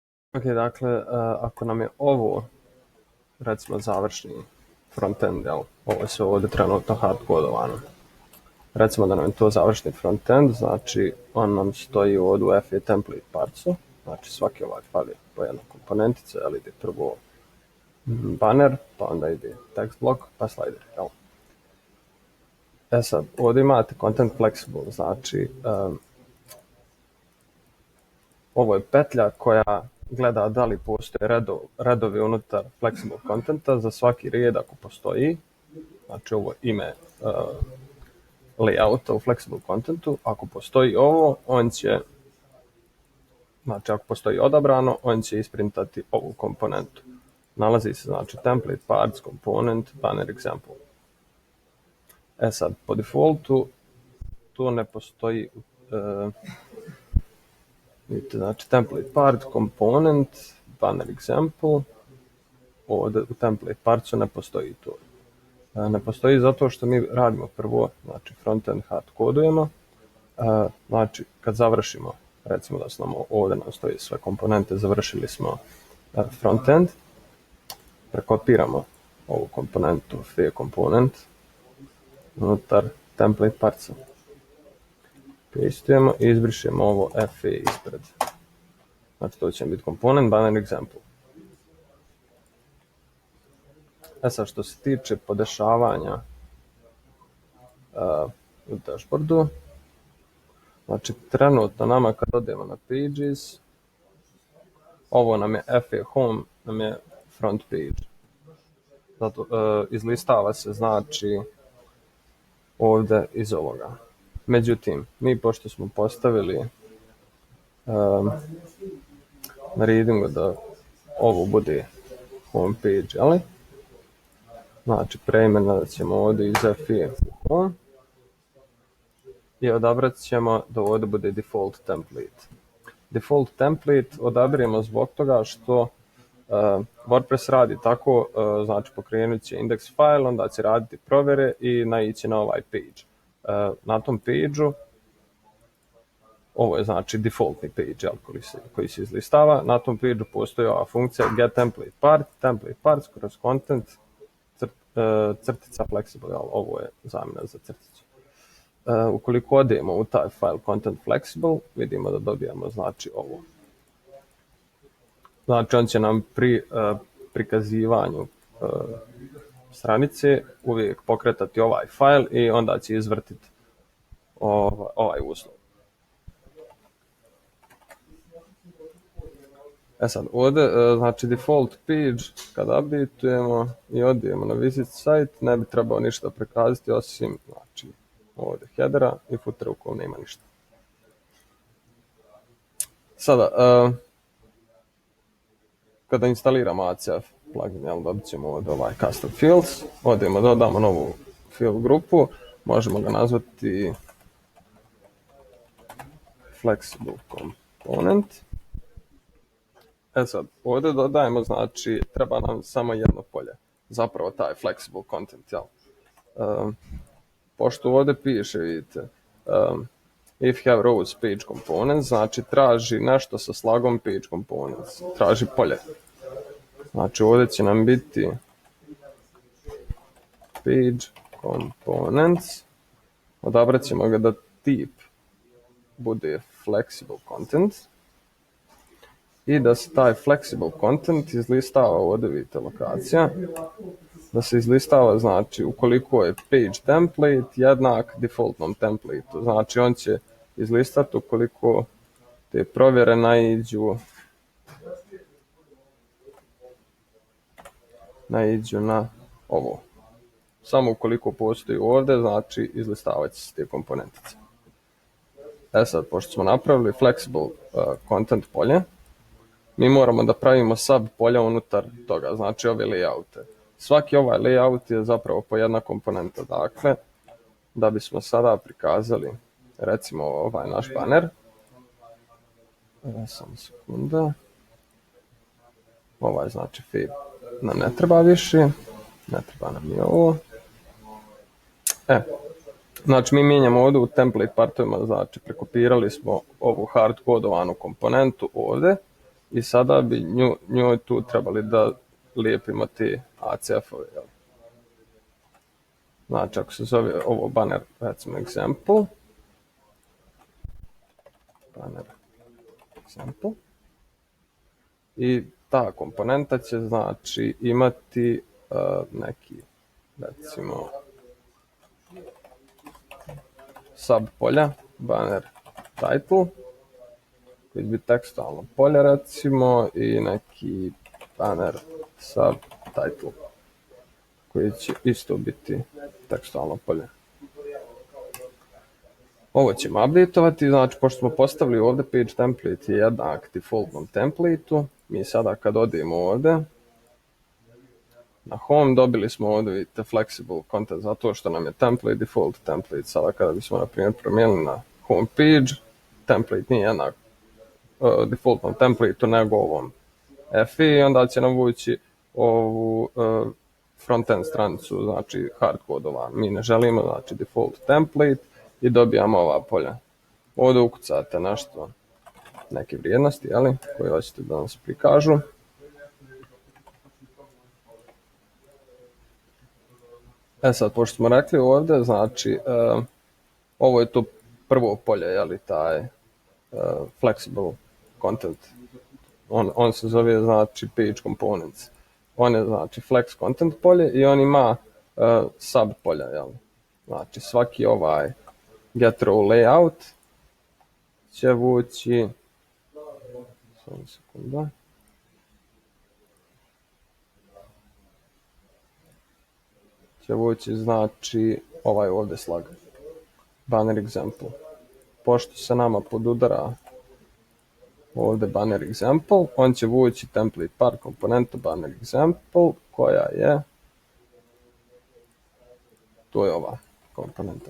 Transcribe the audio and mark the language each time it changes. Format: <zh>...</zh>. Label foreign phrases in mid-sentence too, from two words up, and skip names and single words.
<bs>Ok, dakle, ako nam je ovo, recimo, završni frontend, jel? Ovo je sve ovdje trenutno hardkodovano. Recimo da nam je to završni frontend, znači on nam stoji ovdje u FE template partsu, znači svaki ovaj file je po jedna komponentica, jel, ide prvo banner, pa onda ide</bs> <en>text block,</en> <bs>pa slider, jel? Sad, ovdje imate</bs> <en>content flexible,</en> <bs>znači ovo je petlja koja gleda da li postoje redovi unutar flexible contenta za svaki red ako postoji. Znači ovo ime layouta u flexible contentu. Ako postoji ovo, on će, znači ako postoji odabrano, on će isprintati ovu komponentu. Nalazi se znači</bs> <en>template parts, component, banner example.</en> <bs>Sad, po defaultu to ne postoji vidite, znači</bs> <en>template part, component, banner example,</en> <bs>ovdje u template partsu ne postoji to. Ne postoji zato što mi radimo prvo, znači frontend hard kodujemo, znači kad završimo, recimo da nam ovdje nam stoji sve komponente, završili smo frontend, prekopiramo ovu komponentu, FE komponent, unutar template partsa. Pastujemo i izbrišemo ovo FE ispred. Znači to će biti komponent, banner example. Sad što se tiče podešavanja u dashboardu, znači trenutno nama kad odemo na pages, ovo nam je FE home, nam je</bs> <en>front page.</en> <bs>Zato izlistava se znači ovdje iz ovoga. Međutim, mi pošto smo postavili na readingu da ovo bude</bs> <en>home page,</en> <bs>ali znači preimenovat ćemo ovdje iz FE u home i odabrat ćemo da ovdje bude</bs> <en>default template. Default template</en> <bs>odabiramo zbog toga što WordPress radi tako, znači pokrenut će index file, onda će raditi provjere i naići na ovaj page. Na tom page-u, ovo je znači defaultni page, jel, koji se izlistava, na tom page-u postoji ova funkcija</bs> <en>get template parts</en> <bs>kroz content crtica flexible, jel, ovo je zamjena za crticu. Ukoliko odemo u taj file</bs> <en>content flexible,</en> <bs>vidimo da dobijamo znači ovo. Znači on će nam pri prikazivanju stranice uvijek pokretati ovaj file i onda će izvrtiti ovaj uslov. Sad, ovdje, znači</bs> <en>default page,</en> <bs>kada updateujemo i odijemo na</bs> <en>visit site,</en> <bs>ne bi trebao ništa prikazati osim, znači, ovdje headera i footera u kojem nema ništa. Sada, kada instaliramo ACF plugin, jel, dobit ćemo ovdje ovaj</bs> <en>custom fields,</en> <bs>odijemo, dodamo novu field grupu, možemo ga nazvati</bs> <en>flexible component.</en> <bs>Sad, ovdje dodajemo, znači, treba nam samo jedno polje, zapravo taj</bs> <en>flexible content,</en> <bs>jel. Pošto ovdje piše, vidite,</bs> <en>if have rows page components,</en> <bs>znači traži nešto sa slagom page components, traži polje. Znači ovdje će nam biti page components, odabrat ćemo ga da tip bude</bs> <en>flexible content</en> <bs>i da se taj</bs> <en>flexible content</en> <bs>izlistava, ovdje vidite lokacija, da se izlistava, znači ukoliko je</bs> <en>page template</en> <bs>jednak defaultnom templateu, znači on će izlistati ukoliko te provjere naiđu na ovo. Samo ukoliko postoji ovdje, znači izlistavat će se te komponentice. Sad, pošto smo napravili</bs> <en>flexible content</en> <bs>polje, mi moramo da pravimo sub polja unutar toga, znači ove layoute. Svaki ovaj layout je zapravo po jedna komponenta, dakle, da bismo sada prikazali, recimo, ovaj naš banner. Samo sekunda. Ovaj, znači, feed nam ne treba više, ne treba nam i ovo. Znači, mi mijenjamo ovdje u template partovima, znači, prekopirali smo ovu hard kodovanu komponentu ovdje i sada bi njoj tu trebali da lijepimo te ACF-ove. Znači, ako se zove ovo banner, recimo example,</bs> <en>banner example,</en> <bs>i ta komponenta će znači imati neki, recimo, sub polja,</bs> <en>banner title,</en> <bs>koji bi tekstualno polje recimo, i neki</bs> <en>banner sub title,</en> <bs>koji će isto biti tekstualno polje. Ovo ćemo updateovati, znači pošto smo postavili ovdje</bs> <en>page template</en> <bs>je jednak defaultnom templateu, mi sada kad odemo ovdje na home dobili smo ovdje, vidite,</bs> <en>flexible content,</en> <bs>zato što nam je template</bs> <en>default template.</en> <bs>Sada kada bismo na primjer promijenili na</bs> <en>home page,</en> <bs>template nije jednak defaultnom templateu nego ovom FE, onda će nam vući ovu frontend stranicu, znači hardcodovan. Mi ne želimo, znači</bs> <en>default template,</en> <bs>i dobijamo ova polja. Ovdje ukucate nešto, neke vrijednosti, koje hoćete da nam se prikažu. Sad, pošto smo rekli ovdje, znači, ovo je to prvo polje, taj</bs> <en>flexible content.</en> <bs>On se zove, znači,</bs> <en>page components.</en> <bs>On je, znači,</bs> <en>flex content</en> <bs>polje i on ima sub polja, Znači, svaki ovaj</bs> <en>get row layout</en> <bs>će vući, samo sekunda, će vući, znači, ovaj ovdje slag,</bs> <en>banner example.</en> <bs>Pošto se nama podudara ovdje</bs> <en>banner example,</en> <bs>on će vući template par komponentu</bs> <en>banner example,</en> <bs>koja je, to je ova komponenta.</bs>